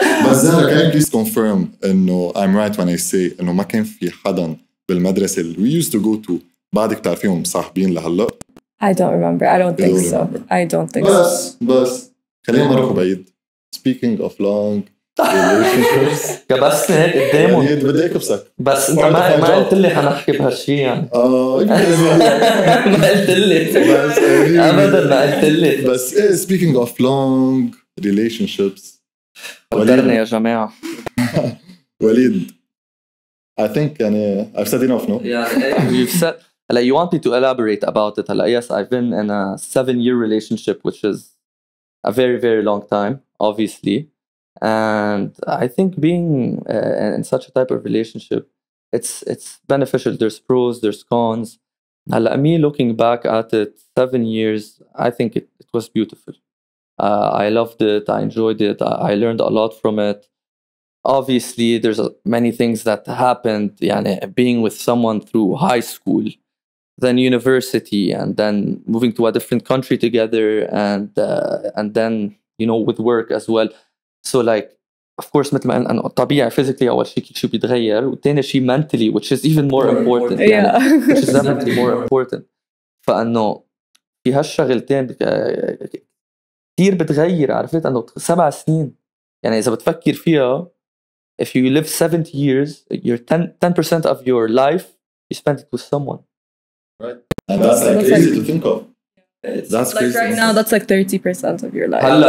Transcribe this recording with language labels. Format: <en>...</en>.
<en>بس Zahra, can you please confirm إنه I'm right when I say إنه</en> <ar>ما كان في حدا بالمدرسة اللي we used to go to بعدك تعرفيهم صاحبين لهلا؟</ar> <en>I don't remember. I don't think so. I don't think so.</en> <ar>بس خلينا نروح بعيد.</ar> <en>Speaking of long relationships.</en> <ar>كبسني هيك قدامهم. بدي اكبسك. بس انت ما قلت لي حنحكي بهالشيء يعني. ما قلت لي. ابدا ما قلت لي.</ar> <en>بس speaking of long relationships.</en> <ar>قدرنا يا جماعة. وليد.</ar> <en>I think يعني I've said enough, no? Yeah, you've said. Like, you want me to elaborate about it? Yes, I've been in a 7-year relationship, which is a very, very long time, obviously. And I think being in such a type of relationship, it's beneficial. There's pros, there's cons. Me looking back at it, 7 years, I think it was beautiful. I loved it. I enjoyed it. I learned a lot from it. Obviously, there's many things that happened. Being with someone through high school, then university, and then moving to a different country together, and then with work as well. So like, of course,</en> <ar>مثل ما أنه طبيعي</ar> <en>physically</en> <ar>أول شيء بيتغير، والتاني شيء</ar> <en>mentally, which is even more important. which is definitely more important.</en> <ar>فأنه في هالشغلتين كتير بتغير. عرفت أنه 7 سنين يعني إذا بتفكر فيها,</ar> <en>if you live 70 years, you're 10% of your life you spend it with someone. Right. And that's like crazy to think of. That's like crazy. Right now, that's like 30% of your life.</en>